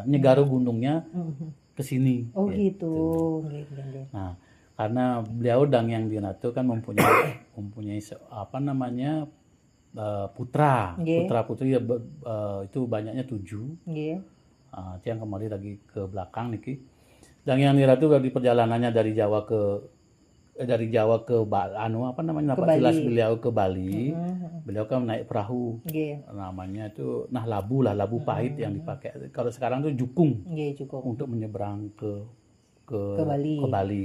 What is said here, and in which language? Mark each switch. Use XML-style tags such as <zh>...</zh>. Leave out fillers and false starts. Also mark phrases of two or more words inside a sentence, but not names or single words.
<id>Nyegaru gunungnya ke sini. Oh gitu. Nah, karena beliau Dangyang Nirate kan mempunyai apa namanya putra putri itu banyaknya 7. Yang kembali lagi ke belakang niki. Dangyang Nirate di perjalanannya dari Jawa ke tilas beliau ke Bali. Beliau kan naik perahu. Namanya itu labu pahit yang dipakai. Kalau sekarang tuh jukung. Untuk menyeberang ke Bali.</id>